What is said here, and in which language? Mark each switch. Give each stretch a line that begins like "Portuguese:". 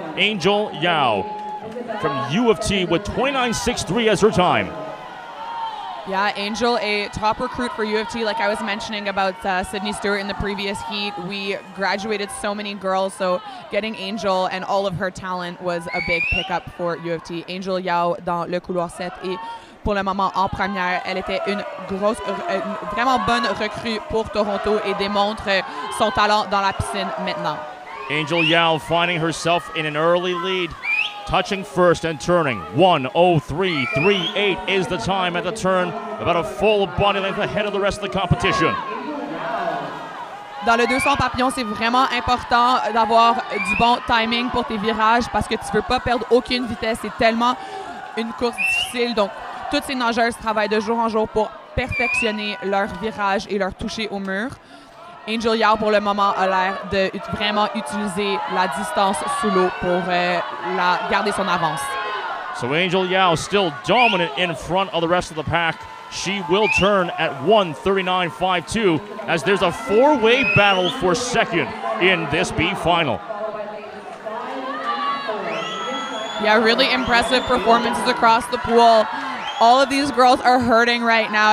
English: Angel Yao from U of T with 29.63 as her time. Yeah, Angel, a top recruit for U of T, like I was mentioning about Sydney Stewart in the previous heat. We graduated so many girls, so getting Angel and all of her talent was a big pickup for U of T.
French: Angel Yao dans le couloir 7 et pour le moment en première. Elle était une vraiment bonne recrue pour Toronto et démontre son talent dans la piscine maintenant.
English: Angel Yao finding herself in an early lead. Touching first and turning. 1:03.38 is the time at the turn, about a full body length ahead of the rest of the competition.
French: Dans le 200 papillon, c'est vraiment important d'avoir du bon timing pour tes virages parce que tu ne veux pas perdre aucune vitesse. C'est tellement une course difficile. Donc, toutes ces nageuses travaillent de jour en jour pour perfectionner leur virage et leur toucher au mur. Angel Yao, pour le moment, a l'air de vraiment utiliser la distance sous l'eau pour garder son avance.
English: So Angel Yao still dominant in front of the rest of the pack. She will turn at 1:39.52 as there's a 4-way battle for second in this B final. Yeah, really impressive performances across the pool. All of these girls are hurting right now.